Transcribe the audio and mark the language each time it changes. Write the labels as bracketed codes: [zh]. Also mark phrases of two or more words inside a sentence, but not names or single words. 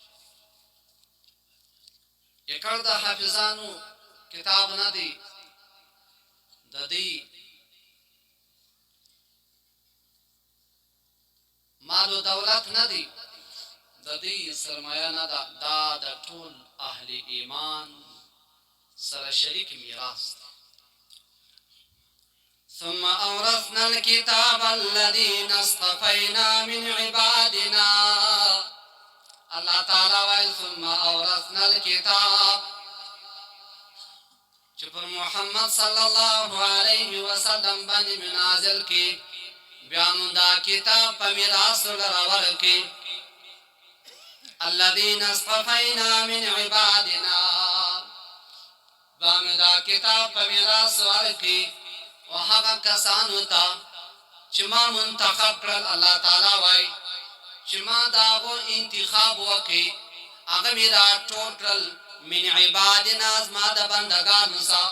[ps] یکړ د حافظانو کتاب نه دی، د دې مال او دولت نه دی، د دې سرمایه نه ده. دا د ټول اهل اهل ایمان سره شریک میراث دی. [ar] ثم اورثنا الكتاب الذين اصطفينا من عبادنا. [ps] الله تعالی وایي [ar] ثم اورثنا الكتاب [ps] چې پر محمد [ar] صلی الله علیه وسلم [ps] باندې نازل کی بیا موږ دا کتاب په میراث لره ورکړي. [ar] الذين اصطفينا من عبادنا [ps] بام دا کتاب په میراث ورکړي او هغه کسانو ته چې ما منتخب کړل. الله تعالی وایي چې ما د هغو انتخاب وکړي هغه مې راټول کړل [ar] من عبادنا [ps] زما د بندګانو څخه.